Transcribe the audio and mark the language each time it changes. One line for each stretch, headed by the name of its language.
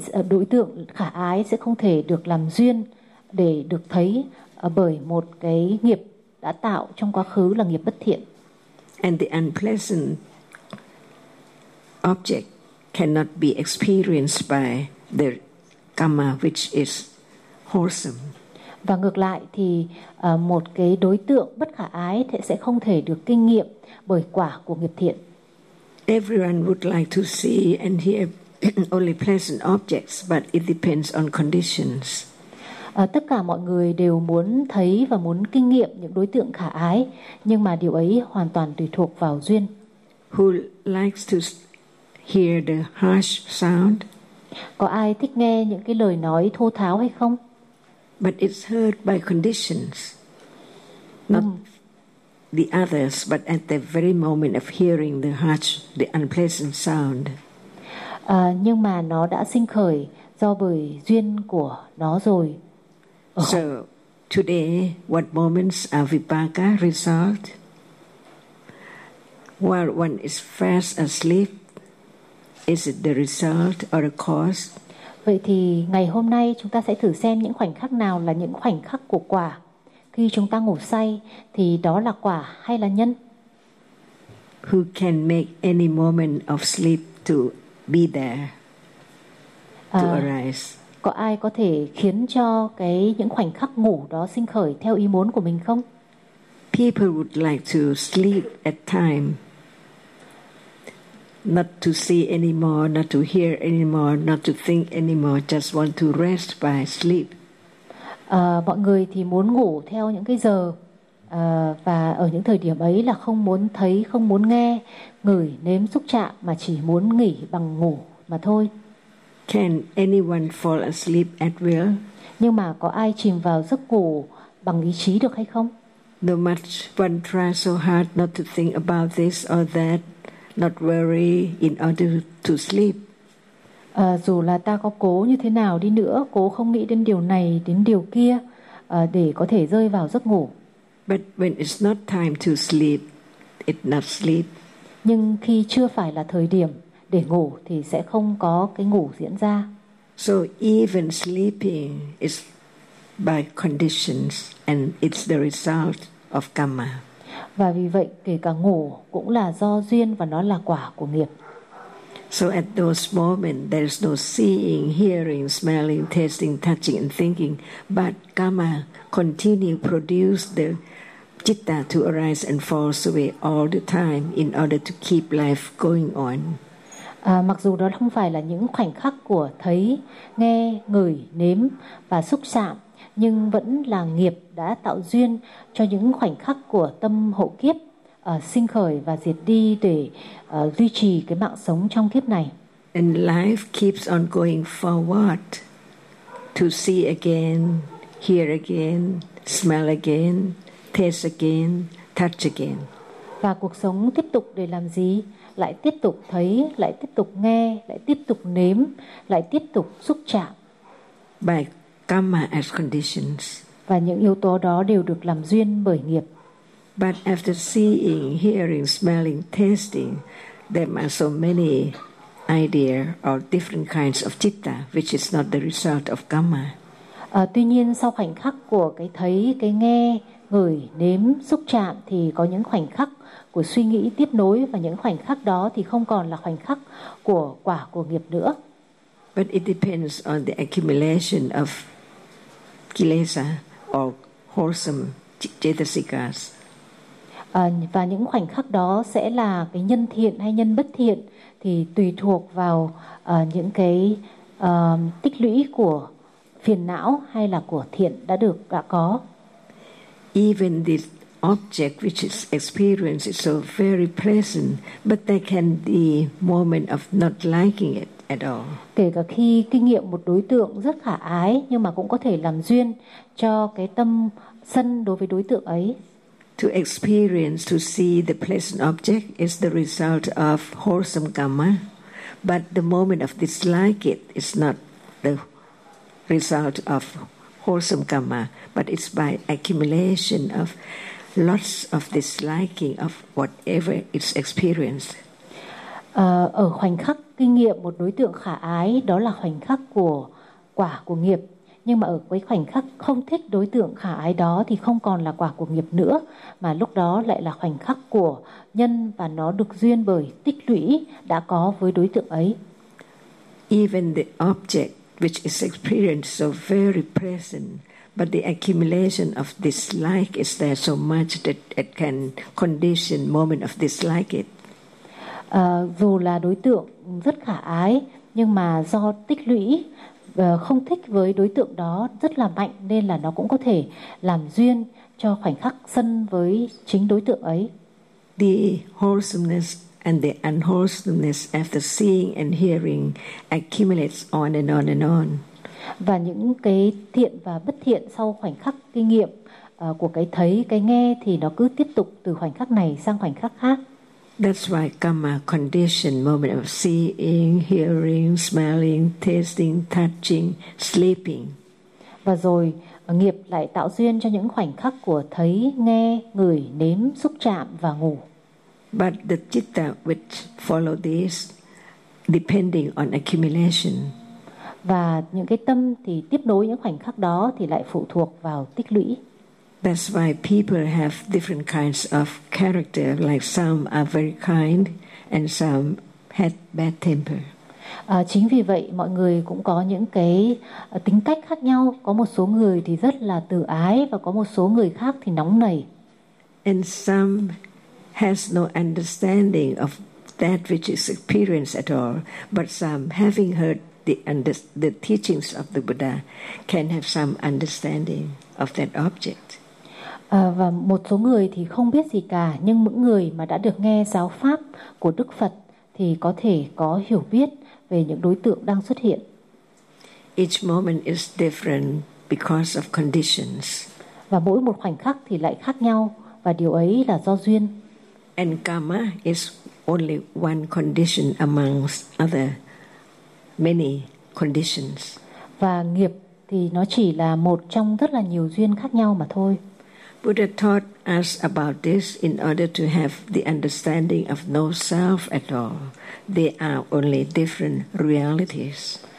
Vietnamese: Đối tượng khả ái sẽ không thể được làm duyên để được thấy bởi một cái nghiệp đã tạo trong quá khứ là nghiệp bất thiện.
English: And the unpleasant object cannot be experienced by the karma which is wholesome.
Vietnamese: Và ngược lại thì một cái đối tượng bất khả ái thì sẽ không thể được kinh nghiệm bởi quả của nghiệp thiện.
English: Everyone would like to see and hear only pleasant objects, but it depends on conditions.
Vietnamese: Tất cả mọi người đều muốn thấy và muốn kinh nghiệm những đối tượng khả ái, nhưng mà điều ấy hoàn toàn tùy thuộc vào duyên.
English: Who likes to hear the harsh sound?
Vietnamese: Có ai thích nghe những cái lời nói thô tháo hay không?
English: But it's heard by conditions, not the others, but at the very moment of hearing the harsh, the unpleasant sound.
Vietnamese: Nhưng mà nó đã sinh khởi do bởi duyên của nó rồi.
English: So today, what moments are vipaka result? While one is fast asleep, is it the result or the cause?
Vietnamese: Vậy thì ngày hôm nay chúng ta sẽ thử xem những khoảnh khắc nào là những khoảnh khắc của quả. Khi chúng ta ngủ say thì đó là quả hay là nhân?
English: Who can make any moment of sleep to be there, to arise?
Vietnamese: Có ai có thể khiến cho cái những khoảnh khắc ngủ đó sinh khởi theo ý muốn của mình không?
English: People would like to sleep at time. Not to see anymore, not to hear anymore, not to think anymore, just want to rest by sleep.
Vietnamese: Mọi người thì muốn ngủ theo những cái giờ và ở những thời điểm ấy là không muốn thấy, không muốn nghe, ngửi, nếm, xúc chạm mà chỉ muốn nghỉ bằng ngủ mà thôi.
English: Can anyone fall asleep at will?
Vietnamese: Nhưng mà có ai chìm vào giấc ngủ bằng ý chí được hay không?
English: No much one tries so hard not to think about this or that, not worry in order to sleep.
Vietnamese: Dù là ta có cố như thế nào đi nữa, cố không nghĩ đến điều này, đến điều kia, để có thể rơi vào giấc ngủ.
English: But when it's not time to sleep, it's not sleep.
Vietnamese: Nhưng khi chưa phải là thời điểm để ngủ thì sẽ không có cái ngủ diễn ra.
English: So even sleeping is by conditions and it's the result of karma.
Vietnamese: Và vì vậy kể cả ngủ cũng là do duyên và nó là quả của nghiệp.
English: So at those moments there is no seeing, hearing, smelling, tasting, touching and thinking, but karma continue produce the citta to arise and falls away all the time in order to keep life going on.
Vietnamese: Mặc dù đó không phải là những khoảnh khắc của thấy, nghe, ngửi, nếm và xúc chạm, nhưng vẫn là nghiệp đã tạo duyên cho những khoảnh khắc của tâm hộ kiếp sinh khởi và diệt đi để duy trì cái mạng sống trong kiếp này.
English: And life keeps on going forward to see again, hear again, smell again, taste again, touch again.
Vietnamese: Và cuộc sống tiếp tục để làm gì? Lại tiếp tục thấy, lại tiếp tục nghe, lại tiếp tục nếm, lại tiếp tục xúc chạm.
English: By karma as conditions.
Vietnamese: Và những yếu tố đó đều được làm duyên bởi nghiệp.
English: But after seeing, hearing, smelling, tasting, there are so many ideas or different kinds of citta, which is not the result of karma.
Vietnamese: Tuy nhiên, sau khoảnh khắc của cái thấy, cái nghe, ngửi, nếm, xúc chạm, thì có những khoảnh khắc của suy nghĩ tiếp nối, và những khoảnh khắc đó thì không còn là khoảnh khắc của quả của nghiệp nữa.
English: But it depends on the accumulation of kilesa or wholesome cetasikas.
Vietnamese: Và những khoảnh khắc đó sẽ là cái nhân thiện hay nhân bất thiện thì tùy thuộc vào những cái tích lũy của phiền não hay là của thiện đã được đã có.
English: Even the object which is experienced is so very pleasant, but there can be moment of not liking it.
Vietnamese: Kể cả khi kinh nghiệm một đối tượng rất khả ái, nhưng mà cũng có thể làm duyên cho cái tâm sân đối với đối tượng ấy.
English: To experience, to see the pleasant object is the result of wholesome karma, but the moment of dislike it is not the result of wholesome karma, but it's by accumulation of lots of disliking of whatever it's experienced.
Vietnamese: Ở khoảnh khắc kinh nghiệm một đối tượng khả ái, đó là khoảnh khắc của quả của nghiệp. Nhưng mà ở cái khoảnh khắc không thích đối tượng khả ái đó thì không còn là quả của nghiệp nữa, mà lúc đó lại là khoảnh khắc của nhân, và nó được duyên bởi tích lũy đã có với đối tượng ấy.
English: Even the object which is experienced so very present, but the accumulation of dislike is there so much that it can condition moment of dislike it.
Vietnamese: Dù là đối tượng rất khả ái, nhưng mà do tích lũy không thích với đối tượng đó rất là mạnh, nên là nó cũng có thể làm duyên cho khoảnh khắc sân với chính đối tượng ấy.
English: The wholesomeness and the unwholesomeness after seeing and hearing accumulates on and on and on.
Vietnamese: Và những cái thiện và bất thiện sau khoảnh khắc kinh nghiệm của cái thấy, cái nghe thì nó cứ tiếp tục từ khoảnh khắc này sang khoảnh khắc khác.
English: That's why karma condition moment of seeing, hearing, smelling, tasting, touching, sleeping.
Vietnamese: Và rồi nghiệp lại tạo duyên cho những khoảnh khắc của thấy, nghe, ngửi, nếm, xúc chạm và ngủ.
English: But the citta which follow this depending on accumulation.
Vietnamese: Và những cái tâm thì tiếp nối những khoảnh khắc đó thì lại phụ thuộc vào tích lũy.
English: That's why people have different kinds of character, like some are very kind and some have bad temper.
Vietnamese: Chính vì vậy mọi người cũng có những cái tính cách khác nhau, có một số người thì rất là từ ái và có một số người khác thì nóng nảy.
English: And some has no understanding of that which is experienced at all, but some having heard the teachings of the Buddha can have some understanding of that object.
Vietnamese: Và một số người thì không biết gì cả, nhưng những người mà đã được nghe giáo pháp của Đức Phật thì có thể có hiểu biết về những đối tượng đang xuất hiện.
English: Each moment is different because of conditions.
Vietnamese: Và mỗi một khoảnh khắc thì lại khác nhau, và điều ấy là do duyên.
English: And karma is only one condition amongst other many conditions.
Vietnamese: Và nghiệp thì nó chỉ là một trong rất là nhiều duyên khác nhau mà thôi.
English: Buddha taught us about this in order to have the understanding of no self at all. They are only different realities.